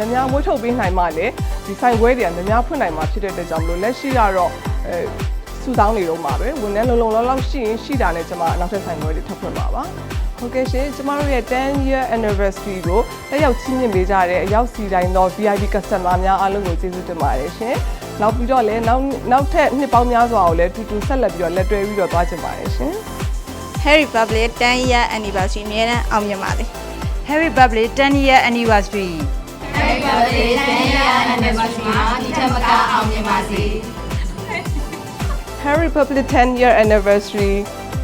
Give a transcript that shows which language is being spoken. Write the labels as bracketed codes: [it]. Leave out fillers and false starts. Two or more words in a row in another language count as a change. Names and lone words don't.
[my] များများမွေးထုတ်ပေးနိုင်မှလည်းဒီဆိုင်ခွဲတွေကများများဖွင့်နိုင်မှာဖြစ်တဲ့အတွက်ကြောင့်မလို့လက်ရှိကတော့စုဆောင်းနေတော့မှာပဲဝန်ထမ်းလုံလောက်ရှိရင်ရှိတာနဲ့ကျွန်မနောက်ထပ်ဆိုင်ခွဲတွေထပ်ဖွင့်ပါပါဟုတ်ကဲ့ရှင်ကျမတို့ရဲ့ [en] 10 year anniversary [my] ကိုတက်ရောက်ချီးမြှင့်ပေးကြတဲ့အရောက်စီတိုင်းသော [en] VIP customer [my] များအားလုံးကိုကျေးဇူးတင်ပါတယ်ရှင်နောက်ပြီးတော့လည်းနောက်ထပ်နှစ်ပေါင်းများစွာကိုလည်းတူတူဆက်လက်ပြီးတော့လက်တွဲပြီးတော့သွားကြပါတယ်ရှင် [en] Harry Public 10 year anniversary [my] အမြဲတမ်းအောင်မြင်ပါစေ [en] Harry Public 10 year anniversary Happy birthday 10 year anniversary [my] မှာဒီထက်မကအောင်မြင်ပါစေ [en] Harry Public 10 year anniversary